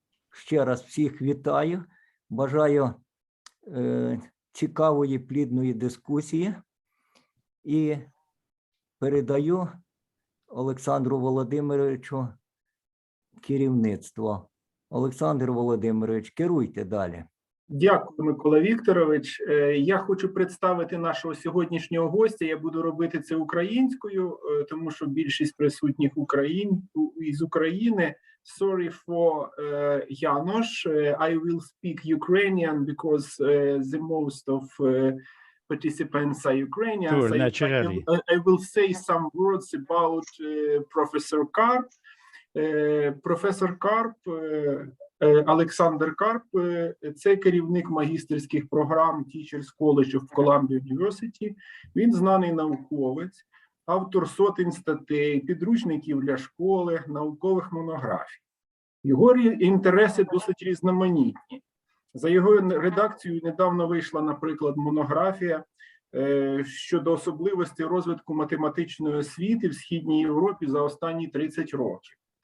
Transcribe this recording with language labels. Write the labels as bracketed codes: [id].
[uk] Ще раз всіх вітаю. Бажаю цікавої, плідної дискусії і передаю Олександру Володимировичу керівництво. Олександр Володимирович, керуйте далі. Дякую, Микола Вікторович. Я хочу представити нашого сьогоднішнього гостя. Я буду робити це українською, тому що більшість присутніх із України. [en] Sorry for Janos. I will speak Ukrainian because the most of participants are Ukrainians. Sure, naturally. I will say some words about Professor Karp. [uk] Професор Карп, Alexander Karp, це керівник магістерських програм Teachers College of Columbia University. Він знаний науковець, автор сотень статей, підручників для школи, наукових монографій. Його інтереси досить різноманітні. За його редакцією недавно вийшла, наприклад, монографія щодо особливостей розвитку математичної освіти в Східній Європі за останні 30 років.